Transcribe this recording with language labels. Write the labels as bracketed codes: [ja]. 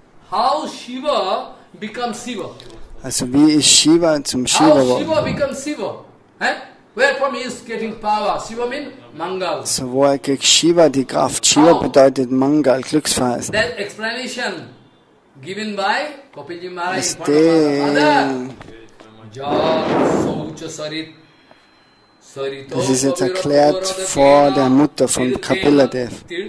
[en] How Shiva becomes Shiva? [de] Also wie ist Shiva zum Shiva geworden? [en] How Shiva becomes Shiva? Where from he is getting power? Shiva means Mangal. [de] So woher kriegt Shiva die Kraft? Shiva bedeutet Mangal, Glücksverheißen. [en] That explanation given by Kapila Muni [de] lehrt. Das ist jetzt erklärt vor der Mutter von Kapila Dev.